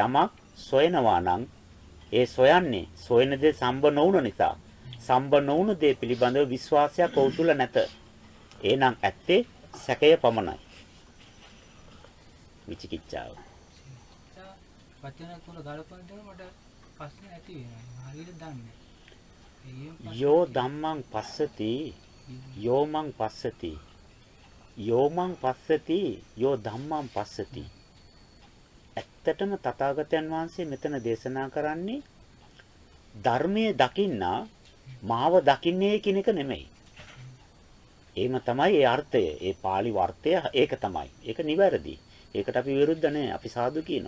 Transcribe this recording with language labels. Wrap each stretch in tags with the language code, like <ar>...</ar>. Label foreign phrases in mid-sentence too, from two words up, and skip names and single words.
<si>යමක් සොයනවා නම් ඒ සොයන්නේ සොයන දේ සම්බ නොවුන නිසා සම්බ නොවුන දේ පිළිබඳව විශ්වාසයක් ඔහු තුල නැත. එහෙනම් ඇත්තේ සැකය පමණයි. විචිකිච්ඡාව. වචන තුන ගලපනකොට මට ප්‍රශ්න ඇති වෙනවා. හරියට දන්නේ නැහැ.</si> <pi>යෝ ධම්මං පස්සති යෝමං පස්සති යෝමං පස්සති යෝ ධම්මං පස්සති.</pi> <si>ඇත්තටම තථාගතයන් වහන්සේ මෙතන දේශනා කරන්නේ ධර්මයේ දකින්න මාව දකින්නේ කියන එක නෙමෙයි. එහෙම තමයි ඒ අර්ථය. ඒ pāli වර්ථය ඒක තමයි. ඒක නිවැරදි. ඒකට අපි විරුද්ධ නැහැ. අපි සාදු කියනවා.</si>